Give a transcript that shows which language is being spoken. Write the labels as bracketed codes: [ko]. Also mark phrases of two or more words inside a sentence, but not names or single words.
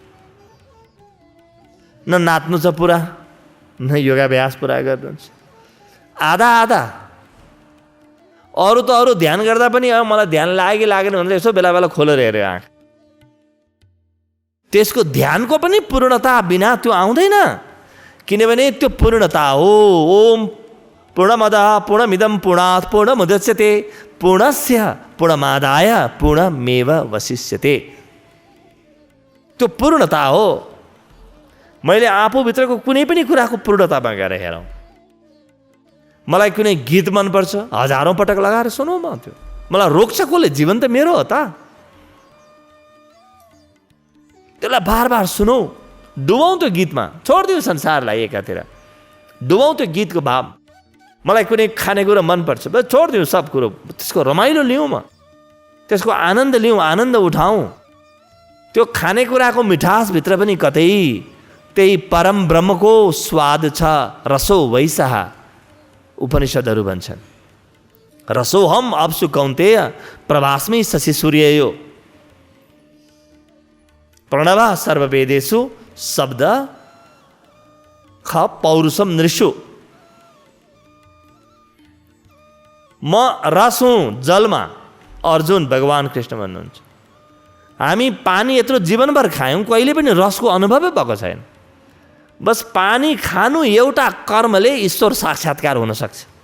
[ne] न नाच्नु छ पुरा, न योगाभ्यास पुरा गर्नुहुन्छ, आधा आधा। अरू त अरू ध्यान गर्दा पनि मलाई ध्यान लागेन भनेर यसो बेला बेला खोलेर हेऱ्यो आँखा। त्यसको ध्यानको पनि पूर्णता बिना त्यो आउँदैन। किनभने त्यो पूर्णता हो [sa] ओम पूर्णमदः पूर्णमिदं पूर्णात् पूर्णमुदच्यते पूर्णस्य पूर्णमादाय पूर्णमेव वशिष्यते। [ne] त्यो पूर्णता हो। मैले आफूभित्रको कुनै पनि कुराको पूर्णतामा गएर हेरौँ। मलाई कुनै गीत मनपर्छ, हजारौँ पटक लगाएर सुनौँ म त्यो। मलाई रोक्छ कसले? जीवन त मेरो हो त। त्यसलाई बार बार सुनौ, डुबाउँ त्यो गीतमा, छोडिदिउँ संसारलाई एकातिर, डुबाउँ त्यो गीतको भाव। मलाई कुनै खानेकुरा मनपर्छ, बस छोडिदिउँ सब कुरो, त्यसको रमाइलो लिउँ म, त्यसको आनन्द लिउँ, आनन्द उठाउँ। त्यो खानेकुराको मिठासभित्र पनि कतै त्यही परम ब्रह्मको स्वाद छ। [sa] रसो वैसः [ne] उपनिषदहरू भन्छन्। [sa] रसोहम अप्सु कौन्तेय प्रभास्मै शशि सूर्ययो प्रणव सर्ववेदेषु शब्द ख पौरुषम नृषु। [ne] म रस हुँ जलमा, अर्जुन भगवान कृष्ण भन्नुहुन्छ। हामी पानी यत्रो जीवनभर खायौँ, कहिले पनि रसको अनुभवै भएको छैन। बस पानी खानु एउटा कर्मले ईश्वर साक्षात्कार हुन सक्छ।